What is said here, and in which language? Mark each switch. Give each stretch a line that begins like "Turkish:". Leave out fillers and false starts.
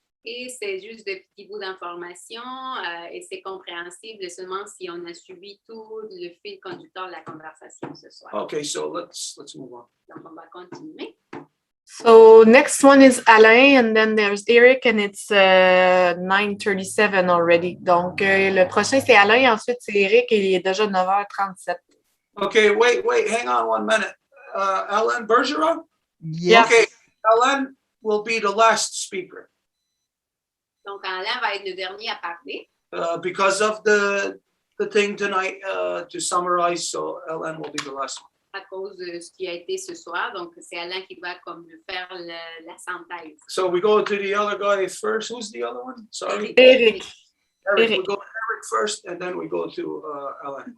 French: Et c'est juste des petits bouts d'informations et c'est compréhensible seulement si on a suivi tout le fil conducteur de la conversation ce soir.
English: Okay, so let's move on.
French: Donc, on va continuer.
English: So next one is Alain, and then there's Eric, and it's 9:37 already.
French: Donc, le prochain, c'est Alain, ensuite, c'est Eric, et il est déjà 9h37.
English: Okay, wait, hang on 1 minute. Alain Bergeron? Yeah. Okay, Alain will be the last speaker.
French: Donc, Alain va être le dernier à parler.
English: Because of the thing tonight, to summarize, so Alain will be the last one.
French: À cause de ce qui a été ce soir. Donc, c'est Alain qui va comme faire la synthèse.
English: So we go to the other guy first. Who's the other one? Sorry. Eric. Eric. We go to Eric first, and then we go to Alain.